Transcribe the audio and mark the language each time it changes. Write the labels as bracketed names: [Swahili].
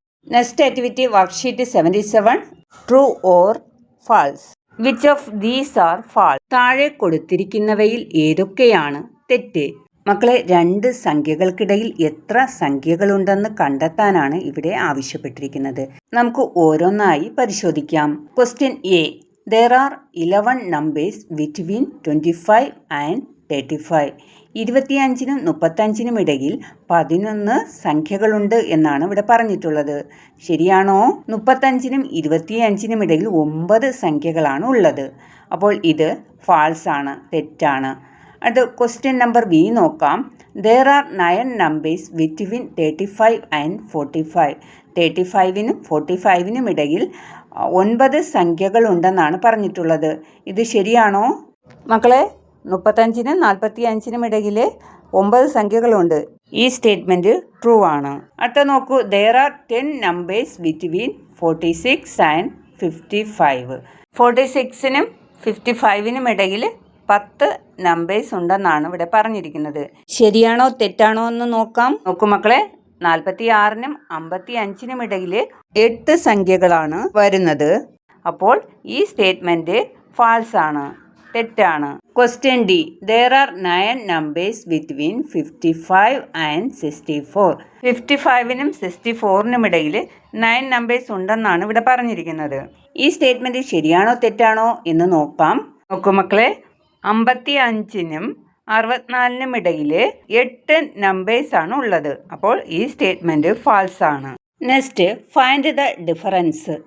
[English] Next activity worksheet 77. True or false. Which of these are false? [Malayalam] താഴെ കൊടുത്തിരിക്കുന്നവയിൽ ഏതൊക്കെയാണ് തെറ്റ്? മക്കളെ, 2 സംഖ്യകൾക്കിടയിൽ എത്ര സംഖ്യകളുണ്ടെന്ന് കണ്ടെത്താനാണ് ഇവിടെ ആവശ്യപ്പെട്ടിരിക്കുന്നത്. നമുക്ക് ഓരോന്നായി പരിശോധിക്കാം. Question A. [English] There are 11 numbers between 25 and 35. [Malayalam] 25-നും 35-നും ഇടയിൽ 11 സംഖ്യകളുണ്ട് എന്നാണ് ഇവിടെ പറഞ്ഞിട്ടുള്ളത്. ശരിയാണോ? 35-നും 25-നും ഇടയിൽ 9 സംഖ്യകളാണ് ഉള്ളത്. അപ്പോൾ ഇത് ഫാൾസ് ആണ്, തെറ്റാണ്. അത് ക്വസ്റ്റ്യൻ നമ്പർ ബി നോക്കാം. [English] There are 9 numbers between 35 and 45. [Malayalam] 35-നും 45-നും ഇടയിൽ 9 സംഖ്യകളുണ്ടെന്നാണ് പറഞ്ഞിട്ടുള്ളത്. ഇത് ശരിയാണോ? മക്കളെ, 35-നും 45-നും ഇടയിൽ 9 സംഖ്യകളുണ്ട്. ഈ സ്റ്റേറ്റ്മെൻറ്റ് ട്രൂ ആണ്. അടുത്ത നോക്കൂ. [English] There are 10 numbers between 46 and 55. [Malayalam] 46-നും 55-നും ഇടയിൽ 10 നമ്പേഴ്സ് ഉണ്ടെന്നാണ് ഇവിടെ പറഞ്ഞിരിക്കുന്നത്. ശരിയാണോ തെറ്റാണോ എന്ന് നോക്കാം. നോക്കൂ മക്കളെ. 46-നും 55-നും ഇടയിൽ 8 സംഖ്യകളാണ് വരുന്നത്. അപ്പോൾ ഈ സ്റ്റേറ്റ്മെൻറ്റ് ഫാൾസ് ആണ്, തെറ്റാണ്. [English] Question D. There are 9 numbers between 55 and 64. [Malayalam] 55-നും 64-നും ഇടയിൽ 9 നമ്പേഴ്സ് ഉണ്ടെന്നാണ് ഇവിടെ പറഞ്ഞിരിക്കുന്നത്. ഈ സ്റ്റേറ്റ്മെൻറ്റ് ശരിയാണോ തെറ്റാണോ എന്ന് നോക്കാം. നോക്കൂ മക്കളെ. 55-നും 64-നും ഇടയിൽ 8 നമ്പേഴ്സാണ് ഉള്ളത്. അപ്പോൾ ഈ സ്റ്റേറ്റ്മെൻറ്റ് ഫാൾസ് ആണ്. [English] Next, find the difference.